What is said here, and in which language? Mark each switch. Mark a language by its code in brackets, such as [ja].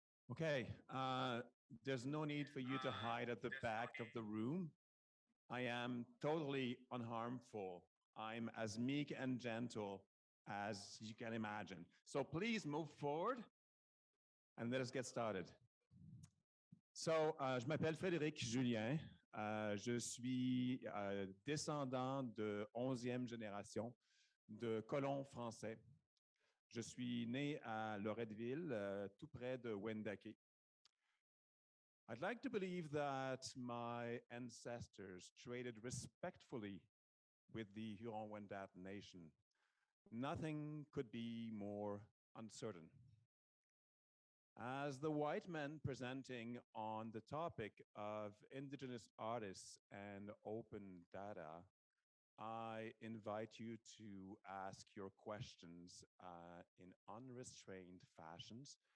[en] Okay, there's no need for you to hide at the back of the room. I am totally unharmful. I'm as meek and gentle as you can imagine. So please move forward and let us get started. [fr] So, je m'appelle Frédéric Julien. Je suis descendant de 11e génération de colons français. Je suis né à Loretteville, tout près de Wendake. [en] I'd like to believe that my ancestors traded respectfully with the Huron-Wendat nation. Nothing could be more uncertain. As the white men presenting on the topic of indigenous artists and open data, I invite you to ask your questions in unrestrained fashions.